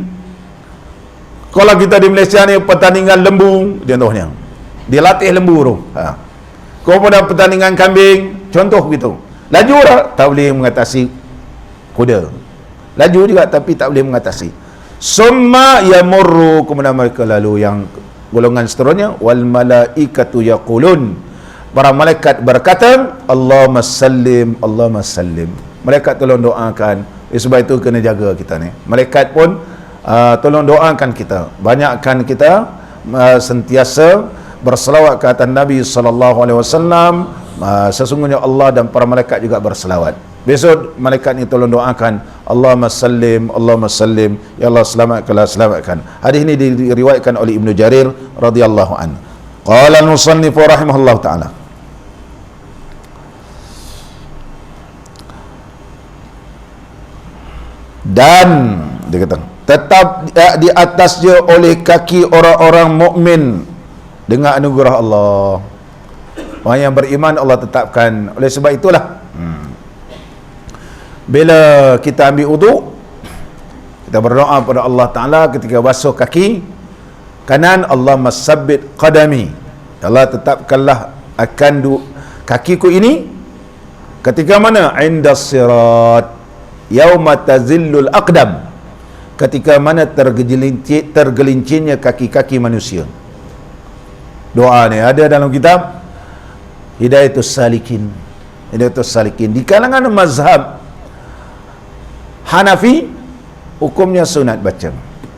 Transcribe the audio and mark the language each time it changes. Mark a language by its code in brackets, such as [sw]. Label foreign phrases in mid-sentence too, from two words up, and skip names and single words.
[ms] Kalau kita di Malaysia ni pertandingan lembu, contohnya dia latih lembu tu. Kemudian pertandingan kambing, contoh begitu. Laju tak boleh mengatasi kuda, laju juga tapi tak boleh mengatasi. [ar] ثم يمرون, [ms] kemudian mereka lalu. Yang golongan seterusnya, [ar] والملائكة يقولون, [ms] para malaikat berkata, [ar] اللهم سلم، اللهم سلم. [ms] Malaikat tolong doakan. Sebab itu kena jaga kita ni. Malaikat pun tolong doakan kita. Banyakkan kita sentiasa berselawat ke atas Nabi SAW. Sesungguhnya Allah dan para malaikat juga berselawat. Besok malaikat ni tolong doakan, [ar] اللهم سلم، اللهم سلم, [ms] ya Allah selamatkan. Hadis ini diriwayatkan oleh Ibnu Jarir [ar] رضي الله عنه. قال المصنف رحمه الله تعالى, [ms] dan dia kata, tetap di atasnya oleh kaki orang-orang mukmin dengan anugerah Allah. Orang yang beriman Allah tetapkan. Oleh sebab itulah bila kita ambil uduk, kita berdoa pada [ar] الله تعالى [ms] ketika basuh kaki kanan, [ar] اللهم ثبت قدمي, [ms] Allah tetapkanlah akan kakiku ini ketika mana? [ar] عند الصراط يوم تزل الأقدام, [ms] ketika mana tergelincirnya kaki-kaki manusia. Doa ni ada dalam kitab Hidayatus Salikin. Hidayatus Salikin di kalangan mazhab Hanafi, hukumnya sunat baca.